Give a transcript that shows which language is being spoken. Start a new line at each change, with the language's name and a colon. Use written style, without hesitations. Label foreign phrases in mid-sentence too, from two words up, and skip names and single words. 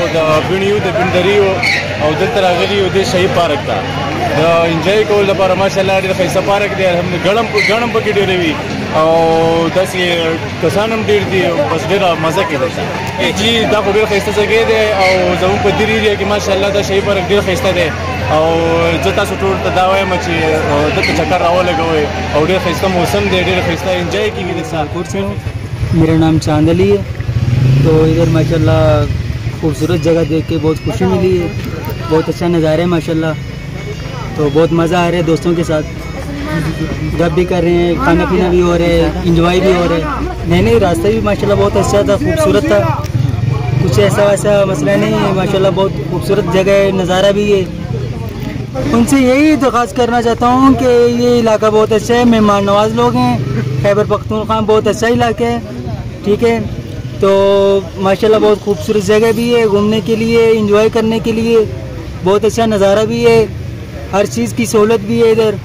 Pashto: د بڼیو د بندریو او دلته راغلي یو دې شهید پارک ته د انجوای کول لپاره ماشاءالله ډېر ښایسته پارک دی الحمدلله ګڼم پکې ډېرې وي او داسې کسان هم ډېر دي بس ډېره مزه کوي جی دا خو ډېر ښایسته ځای دی او زموږ په دې ایریا کې ماشاءالله دا شهید پارک ډېر ښایسته دی او زه تاسو ټول ته دا وایم چې دلته چکر راولګوئ او ډېر ښایسته موسم دی ډېر ښایسته انجوای کیږي د سالکوٹ سے
Urdu: میرا نام چاند علی ہے تو ادھر ماشاءاللہ خوبصورت جگہ دیکھ کے بہت خوشی ملی ہے بہت اچھا نظارہ ہے ماشاءاللہ تو بہت مزہ آ رہا ہے دوستوں کے ساتھ گپ بھی کر رہے ہیں کھانا پینا بھی ہو رہا ہے انجوائے بھی ہو رہا ہے نہیں راستہ بھی ماشاءاللہ بہت اچھا تھا خوبصورت تھا کچھ ایسا ویسا مسئلہ نہیں ہے ماشاءاللہ بہت خوبصورت جگہ ہے نظارہ بھی ہے ان سے یہی درخواست کرنا چاہتا ہوں کہ یہ علاقہ بہت اچھا ہے مہمان نواز لوگ ہیں خیبر پختونخوا بہت اچھا علاقہ ہے ٹھیک ہے تو ماشاءاللہ بہت خوبصورت جگہ بھی ہے گھومنے کے لیے، انجوائے کرنے کے لیے، بہت اچھا نظارہ بھی ہے، ہر چیز کی سہولت بھی ہے ادھر.